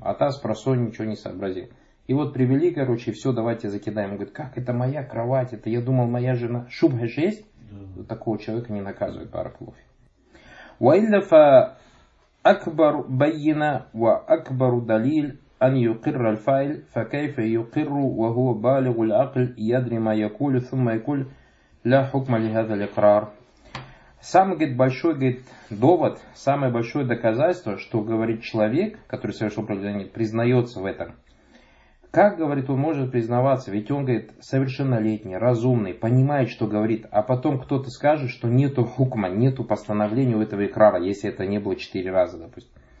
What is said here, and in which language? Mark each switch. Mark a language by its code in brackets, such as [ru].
[ru] А та с просонью ничего не сообразил. И вот привели, короче, и все, давайте закидаем. Он говорит, как это моя кровать? Это я думал, моя жена. Шубха же есть? Да. Такого человека не наказывает баракулуфи. [ar] Уайлля фа акбар байина ва акбару далиль. أن يقر الفاعل فكيف يقر وهو بالغ العقل يدري ما يقول ثم يقول لا حكم لهذا الإقرار. [ru] Самый, говорит, большой, говорит, довод, самое большое доказательство, что говорит человек, который совершил преступление, признается в этом. Как, говорит, он может признаваться? Ведь он, говорит, совершеннолетний, разумный, понимает, что говорит, а потом кто-то скажет, что нету хукма, нету постановления у этого икрара, если это не было 4 раза, допустим.